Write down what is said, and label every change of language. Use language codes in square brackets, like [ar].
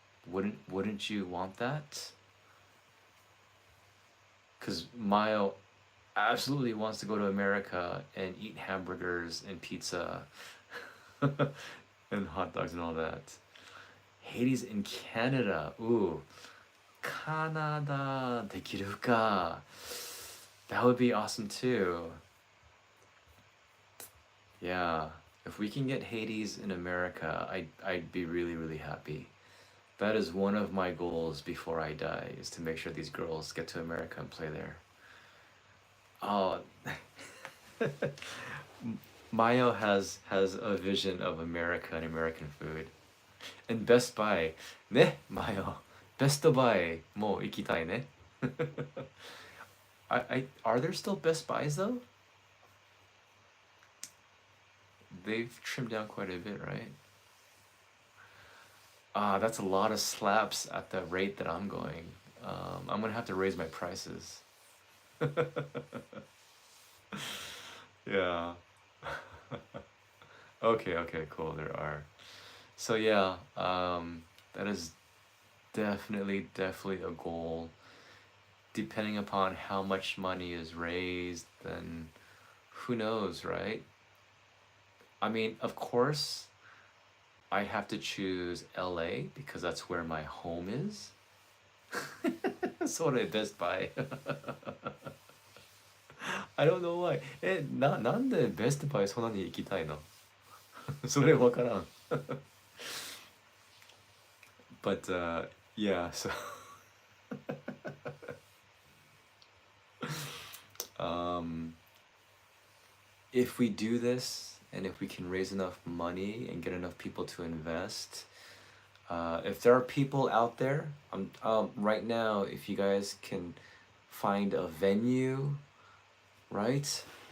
[en] Wouldn't you want that? Because Mayo absolutely wants to go to America and eat hamburgers and pizza and hot dogs and all that. Hades in Canada. Ooh. [ja] Canada できるか. [en] That would be awesome too. Yeah. If we can get Hades in America, I'd be really, really happy. That is one of my goals before I die, is to make sure these girls get to America and play there. Oh, Mayo has a vision of America and American food. And Best Buy. Ne, Mayo. [ja] Best Buy もう行きたいね. [en] Are there still Best Buys though? They've trimmed down quite a bit, right? Ah, that's a lot of slaps at the rate that I'm going. I'm gonna have to raise my prices. Yeah. Okay, cool. There are. So yeah, that is definitely a goal. Depending upon how much money is raised, then who knows, right? I mean, of course, I have to choose LA because that's where my home is. Sort of Best Buy. I don't know why. [ja] なんで Best Buy そんなに行きたいの？それわからん。 [en] But yeah, so if we do this and if we can raise enough money and get enough people to invest, if there are people out there, right now, if you guys can find a venue, right?